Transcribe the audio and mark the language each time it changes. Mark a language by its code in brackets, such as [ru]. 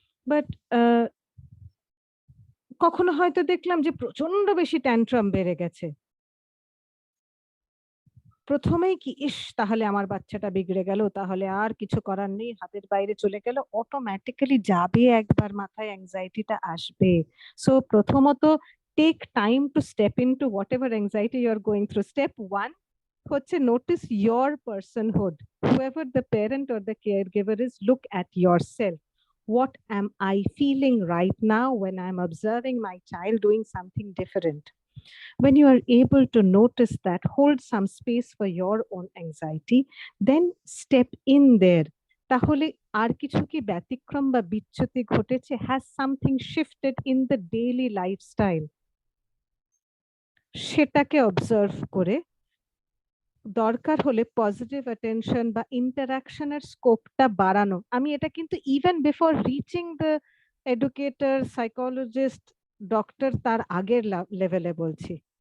[bn] But কখনো হয়তো দেখলাম যে প্রচন্ড বেশি ট্যান্ট্রাম বেড়ে গেছে, প্রথমেই কি ইস তাহলে আমার বাচ্চাটা বিগড়ে গেল, তাহলে আর কিছু করার নেই, হাতের বাইরে চলে গেল, অটোমেটিক্যালি যাবে, একবার মাথায় অ্যাংজাইটিটা আসবে। [en] so [bn] প্রথমত [en] Take time to step into whatever anxiety you are going through. [bn] Step 1 হচ্ছে [en] Notice your personhood, whoever the parent or the caregiver is, look at yourself. What am I feeling right now when I'm observing my child doing something different? When you are able to notice that, hold some space for your own anxiety, then step in there. [bn] তাহলে আর কিছু কি ব্যতিক্রম বা বিচ্যুতি ঘটেছে? [en] Has something shifted in the daily lifestyle? [bn] সেটাকে observe করে দরকার হলে পজিটিভ অ্যাটেনশন বা ইন্টারাকশনের স্কোপটা বাড়ানো। আমি এটা কিন্তু [en] even before reaching the educator, [bn] psychologist, doctor, তার আগের লেভেলে বলছি।